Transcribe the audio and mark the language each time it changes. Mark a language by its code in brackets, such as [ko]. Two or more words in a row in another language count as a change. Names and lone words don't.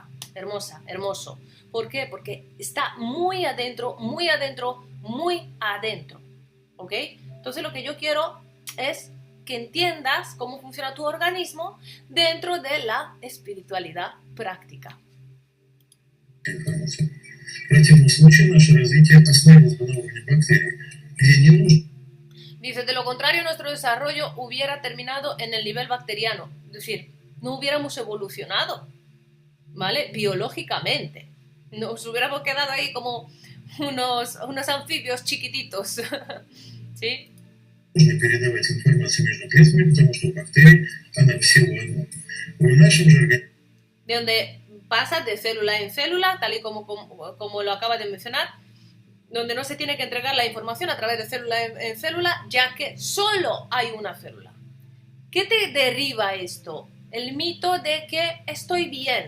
[es] Hermosa, hermoso. ¿Por qué? Porque está muy adentro, muy adentro, muy adentro. ¿Ok? Entonces lo que yo quiero es que entiendas cómo funciona tu organismo dentro de la espiritualidad práctica. [ru] Информацию. В противном случае наше развитие остановилось бы на уровне бактерий, где не нужно. [es] Dice, de lo contrario, nuestro desarrollo hubiera terminado en el nivel bacteriano. Es decir, no hubiéramos evolucionado, ¿vale? Biológicamente. Nos hubiéramos quedado ahí como unos anfibios chiquititos, ¿sí? [ru] Нужно передавать информацию между клетками, потому что у бактерий она всего одна. В нашем же организме [es] De donde pasas de célula en célula, tal y como lo acabas de mencionar, donde no se tiene que entregar la información a través de célula en célula, ya que solo hay una célula. ¿Qué te deriva esto? El mito de que estoy bien.